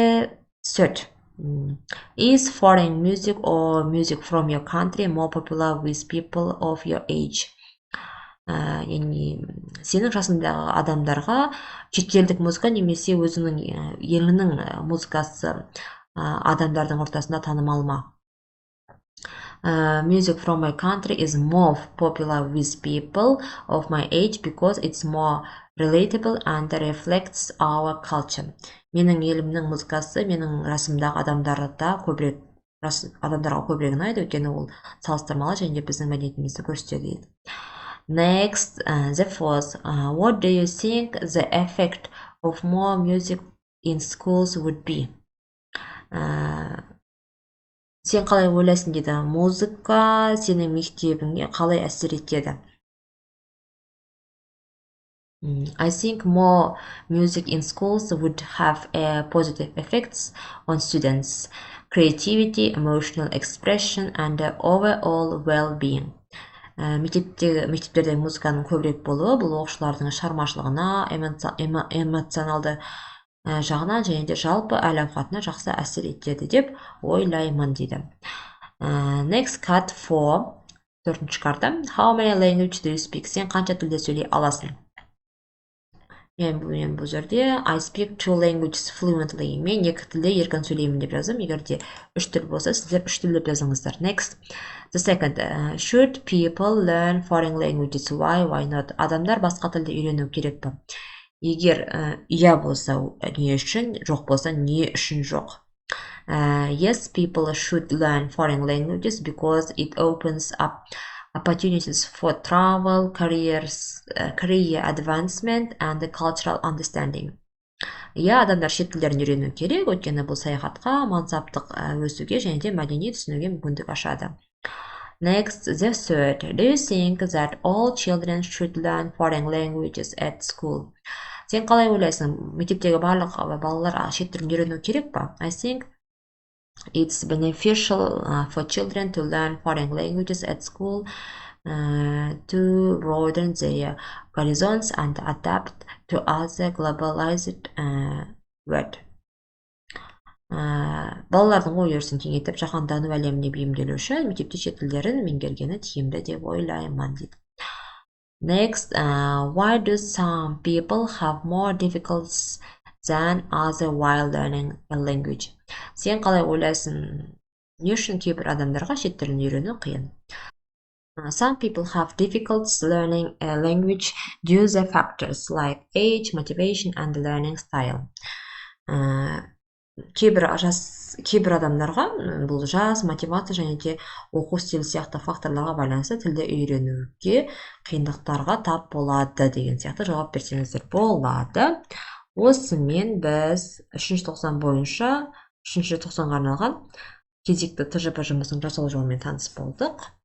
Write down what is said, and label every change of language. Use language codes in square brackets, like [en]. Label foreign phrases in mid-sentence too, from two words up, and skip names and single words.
[en] The Third, is foreign music or music from your country more popular with people of your age? [kk] Яғни сенің жасыңдағы адамдарға шетелдік музыка немесе өзіңнің еліңнің музыкасы адамдардың ортасында танымал ма? [en] Music from my country is more popular with people of my age because it's more relatable and reflects our culture. [kk] Менің елімнің музыкасы менің жасымдағы адамдарға көбірек ұнайды, өйткені ол салыстырмалы және біздің мәдениетімізді көрсетеді. [en] Next, the fourth, what do you think the effect of more music in schools would be? [kk] Сен қалай ойлайсың дейді, музыка сенің мектебіңе қалай әсер етеді? [en] I think more music in schools would have positive effects on students' creativity, emotional expression, and overall well-being. [kk] Мектептерде музыканың көбірек болуы бұл оқушылардың шығармашылығына, эмоционалды жағынан және де жалпы әл-ауқатына жақсы әсер етеді деп ойлаймын дейді. [en] Next, cut 4. [kk] Төртінші карта. [en] How many languages do you speak? [kk] Сен қанша тілде сөйлей аласың? Мен бұл жерде [en] I speak 2 languages fluently. [kk] Мен 2 тілде еркін сөйлеймін деп жаздым. Егер де 3 тіл болса, сіздер 3 тіл деп жазыңыздар. [en] Next. The second. Should people learn foreign languages? Why not? [kk] Адамдар басқа тілді үйрену керек пе? Егер иә болса, не үшін, жоқ болса, не үшін жоқ? [en] Yes, people should learn foreign languages because it opens up opportunities for travel, career advancement, and cultural understanding. [kk] Иә, адамдар шет тілдерін үйрену керек, өйткені бұл саяхатқа, мансаптық өсуге және де мәдени түсінуге мүмкіндік ашады. [en] Next, the third. Do you think that all children should learn foreign languages at school? [kk] Сен қалай ойлайсың, мектептегі барлық балалар шет тілін үйрену керек па? [en] I think it's beneficial for children to learn foreign languages at school to broaden their horizons and adapt to other globalized world. [kk] Балалардың ой-өрісін кеңейтіп, жаһандану әлеміне бейімделу үшін мектепте шет тілдерін меңгергені тиімді деп ойлаймын дейді. [en] Next, why do some people have more difficulties than others while learning a language? [kk] Сен қалай ойлайсың, не үшін кейбір адамдарға шет тілін үйрену қиын? [en] Some people have difficulties learning a language due to factors like age, motivation, and learning style. [kk] Кейбір адамдарға бұл жас, мотивация және де оқу стилі сияқты факторларға байланысты тілді үйренуге қиындықтарға тап болады деген сияқты жауап берсеңіздер болады. Осымен біз 3-ші тоқсан бойынша 3-ші тоқсанға арналған кезекті ТЖП жұмысының жасалу жолымен таныс болдық.